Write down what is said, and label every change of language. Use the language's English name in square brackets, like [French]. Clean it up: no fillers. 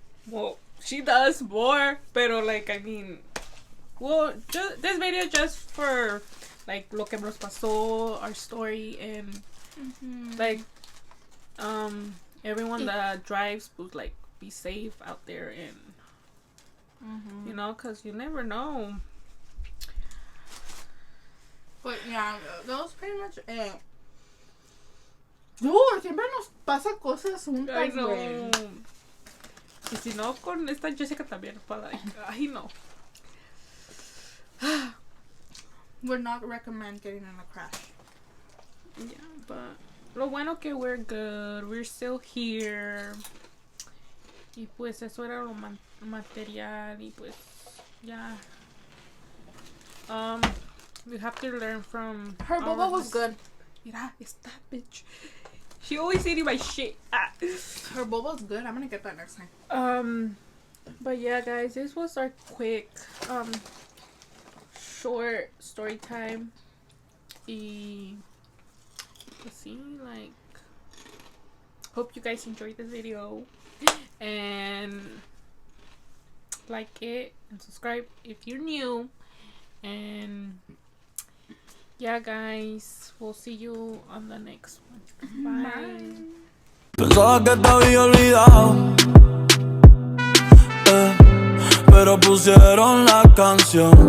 [English] Well, she does more, [Spanish] pero like, [English] I mean, well, this video just for like [Spanish] lo que nos pasó, [English] our story, and like everyone that drives would like be safe out there, and you know, cause you never know. But yeah, that was pretty much it. [Spanish] Dude, siempre nos pasa cosas juntas, güey. Y si no, con esta Jessica también para ay no. [English] Would not recommend getting in a crash. Yeah, but [Spanish] lo bueno que [English] we're good, we're still here. [Spanish] Y pues eso era lo material, y pues ya. [English] We have to learn from her boba was good. [Spanish] Mira, esta bitch. [English] She always eating my shit. Her boba's good. I'm gonna get that next time. But yeah, guys, this was our quick short story time. Y let's see, like, hope you guys enjoyed this video, and like it and subscribe if you're new. And yeah, guys, we'll see you on the next one. Bye. [Spanish] Pensaba que te había olvidado, pero pusieron la canción.